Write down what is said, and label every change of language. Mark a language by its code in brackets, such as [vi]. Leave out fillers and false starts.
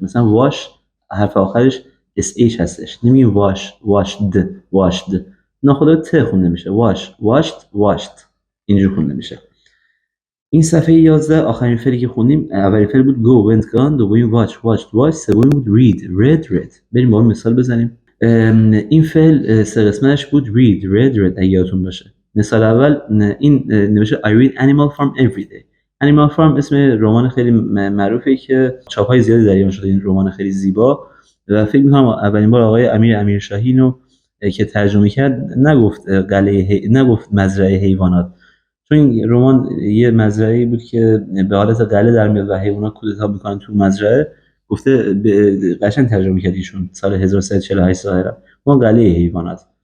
[fa] مثلا واش حرف آخرش sh هستش، نمیگیم washed ناخدا ت خونده میشه. washed اینجور خونده میشه. این صفحه 11 آخرین فعلی که خوندیم اولین فعل بود go went gone، دومین watch سومین بود read. بریم با مثال بزنیم. این فعل سه قسمتش بود read اگه یادتون باشه. مثال اول این نوشته [en] I read Animal Farm every day. [fa] Animal Farm اسم رمان خیلی معروفه که چاپ‌های زیادی در ایران شده، این رمان خیلی زیبا، و فکر می‌کنم اولین بار آقای امیرشاهی اینو که ترجمه کرد نگفت مزرعه حیوانات، چون این رمان یه مزرعه‌ای بود که به حالت قلعه در میاد و حیوانات کودتا میکنن تو مزرعه، گفته قشنگ ترجمه کرد ایشون سال 1348 ظاهرا اون قلعه حیوانات.